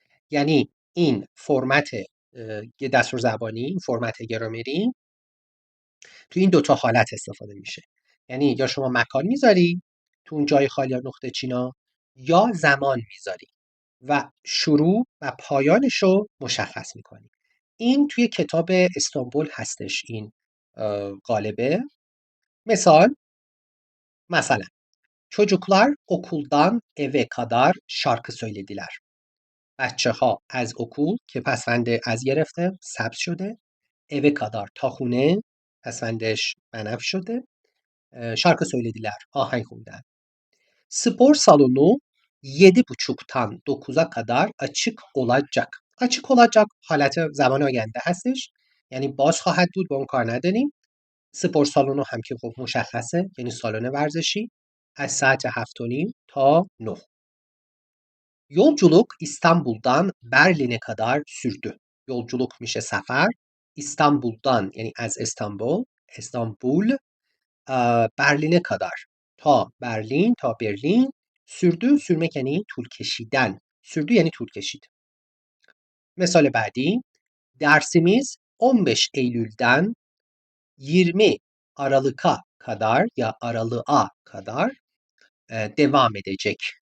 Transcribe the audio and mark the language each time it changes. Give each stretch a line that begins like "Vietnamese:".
Persian: یعنی این فرمت دستور زبانی، این فرمت گرامری تو این دوتا حالت استفاده میشه. یعنی یا شما مکان میذاری تو اون جای خالی یا نقطه چینا، یا زمان میذاری و شروع و پایانش رو مشخص میکنی. این توی kitaap استانبول هستش این قالبه.
Turkish: مثلا çocuklar okuldan eve kadar şarkı söylediler.
Persian: بچه‌ها از okul که پسوند از گرفته ثبت شده،
Turkish: eve kadar
Persian: تا خونه پسوندش بنفش شده،
Turkish: şarkı söylediler
Persian: آهنگ خوندن.
Turkish: Spor salonu 7.30'tan 9'a kadar açık olacak. açık olacak
Persian: حالت زمان آینده هستش، یعنی باز خواهد بود، با اون کار نداریم. سپور سالونو هم که خب مشخصه، یعنی سالن ورزشی، از ساعت 7:30 تا 9.
Turkish: Yolculuk İstanbul'dan Berlin'e kadar sürdü.
Persian: Yolculuk میشه سفر. İstanbul'dan یعنی از استانبول برلینه kadar تا برلین، تا برلین. sürdü sürmek یعنی طول کشیدن. sürdü یعنی طول کشید. مثال بعدی
Turkish: dersimiz 15 Eylül'den 20 Aralık'a kadar ya Aralık'a kadar devam edecek.